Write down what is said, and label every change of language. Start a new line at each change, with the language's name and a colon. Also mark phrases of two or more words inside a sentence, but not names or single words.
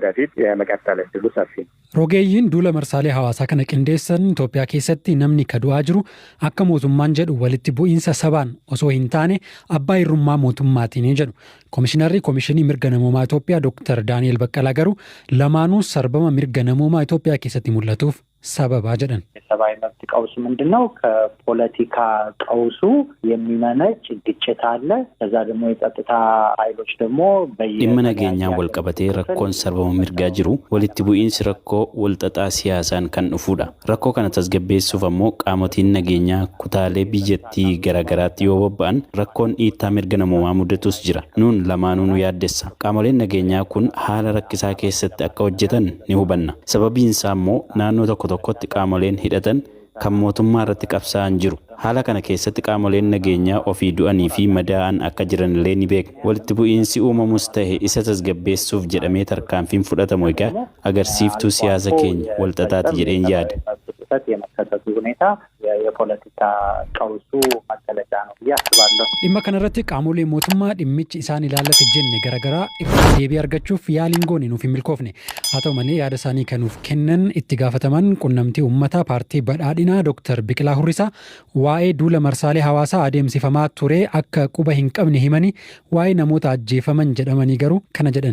Oromo: Rogeeyyiin duula marsaalee hawaasaa kana qindeessan Itoophiyaa keessatti namni kadu'aa jiru akka mootummaan jedhu walitti bu'iinsa sabaan osoo hin taane abbaa hirrummaa mootummaatiin jedhu. Komishinarri Komishinii Mirga Namoomaa Itoophiyaa Dr. Daani'el Baqqalaa garuu lamaanuu sarbama mirga namoomaa Itoophiyaa keessatti mul'atuuf sababaa jedhan.
Amharic: የሰብአዊ መብት ቀውስ ምንድነው? ከፖለቲካ ቀውሱ የሚመነጭ ግጭት አለ። ከዛ ደግሞ የጸጥታ ኃይሎች ደግሞ
Oromo: dhimma nageenyaan wal qabatee rakkoon sarbama mirgaa jiru walitti bu'iinsi rakkoo walxaxaa siyaasaan kan dhufudha. Rakkoo kana tasgabbeessuuf ammoo qaamotiin nageenyaa kutaalee biyyattii garaagaraatti yoo bobba'an rakkoon dhiittaa mirga namoomaa mudatus jira. Nuun lamaanuu nu yaaddessa. Qaamoleen nageenyaa kun haala rakkisaa keessatti akka hojjetan ni hubanna. Sababiin isaa ammoo naannoo tokkotti qaamoleen hidhatan kan mootummaa irratti qabsaa'an jiru. Haala kana keessatti qaamoleen nageenyaa ofii du'anii fi madaa'an akka jiran illee ni beekna. Walitti bu'iinsi uumamus ta'e isa tasgabbeessuuf jedhamee tarkaanfiin fudhatamu egaa agarsiiftuu siyaasa keenya walxaxaati jedheen yaada.
Amharic: የመከሰቱ ሁኔታ የፖለቲካ ቀውሱ መገለጫ ነው ብዬ አስባለሁ።
Oromo: dhimma kanarratti qaamolee mootummaa dhimmichi isaan ilaallate jenne garaagaraa irraa deebii argachuuf yaaliin goone nuuf hin milkoofne. haa ta'u malee yaada isaanii kanuuf kennan itti gaafataman qunnamtii uummataa paartii badhaadhinaa Dr. Biqilaa Hurrisaa waa'ee duula marsaalee hawaasaa adeemsifamaa ture akka quba hin qabne himanii waa'ee namoota ajjeefaman jedhamanii garuu kana jedhan.